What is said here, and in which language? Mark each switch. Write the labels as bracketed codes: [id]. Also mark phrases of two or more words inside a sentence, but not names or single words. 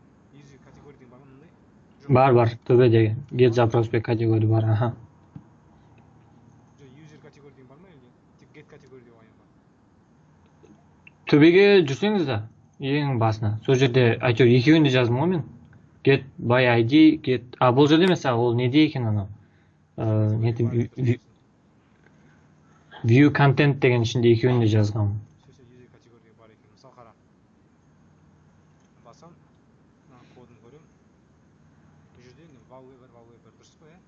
[kk] User категория деген бар ма мындай? Бар, төбедегі get запрос пе категория бар, аха. User категория деген бар ма или тек get категория деп алайын ба? Төбеге жүрсеңіз да, ең басына. Сол жерде әйтеуір екеуін де жаздым ғой мен. [en] Get by ID, get... [kk] бұл жерде емес, ол неде екен анау? [en] View content [kk] деген ішінде екеуін де жазғанмын. User категория бар екен. Мысал қара. Басам, кодын көрем. Бұл жерде value бар, дұрыс қой, е?